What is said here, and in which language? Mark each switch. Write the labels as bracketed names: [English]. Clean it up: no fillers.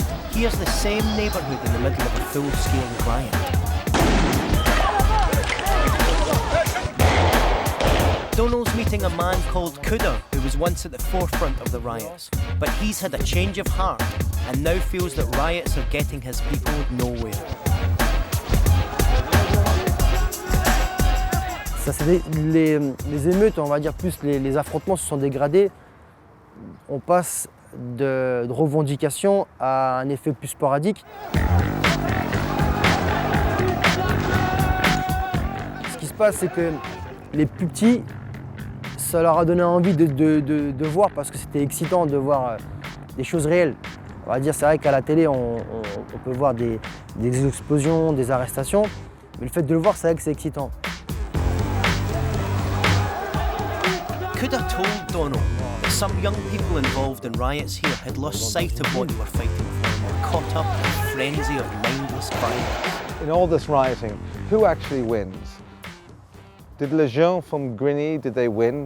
[English] Here's the same neighbourhood in the middle of a full-scale riot. Donal's meeting a man called Kuda, who was once at the forefront of the riots, but he's had a change of heart and now feels that riots are getting his people nowhere. [French] Ça, les émeutes, on va dire plus les affrontements se sont dégradés. On passe de revendication à un effet plus sporadique. Ce qui se passe, c'est que les plus petits, ça leur a donné envie de voir, parce que c'était excitant de voir des choses réelles. On va dire, c'est vrai qu'à la télé, on peut voir des explosions, des arrestations, mais le fait de le voir, c'est vrai que c'est excitant. [English] Kuda told Donal that some young people involved in riots here had lost sight of what they were fighting for and were caught up in a frenzy of mindless violence. In all this rioting, who actually wins? Did [French] les gens [English] from Grigny, did they win?